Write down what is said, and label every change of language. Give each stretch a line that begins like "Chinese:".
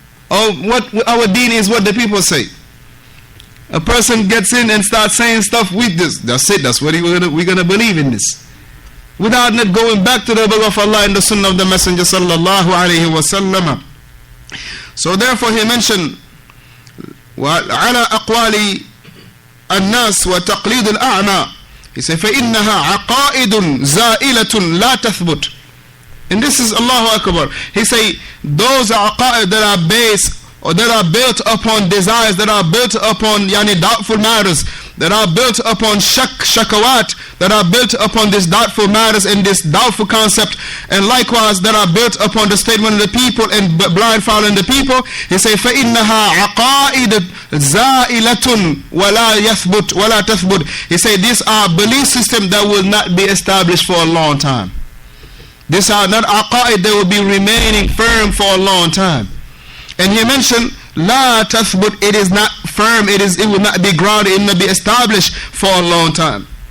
English: Or what our deen is what the people say. A person gets in and starts saying stuff with this. That's it. That's what we're gonna believe in this, without not going back to the book of Allah and the sunnah of the Messenger sallallahu alaihi wasallam. So therefore he mentioned
Arabic: وعلى أقوال الناس وتقليد الأعمى.
English: He said
Arabic: فإنها عقائد زائلة لا تثبت.
English: And this is Allahu Akbar. He say those aqa'id that are based or that are built upon desires, that are built upon doubtful matters, that are built upon shakawat, that are built upon this doubtful matters and this doubtful concept, and likewise that are built upon the statement of the people and blind following the people. He say
Arabic: فَإِنَّهَا عَقَائِدٌ زَائِلَةٌ وَلَا يَثْبُتْ وَلَا تَثْبُتْ.
English: He say these are belief systems that will not be established for a long time. These are not aqa'id that will be remaining firm for a long time. And he mentioned La tathbut, it is not firm, it will not be grounded, it will not be established for a long time.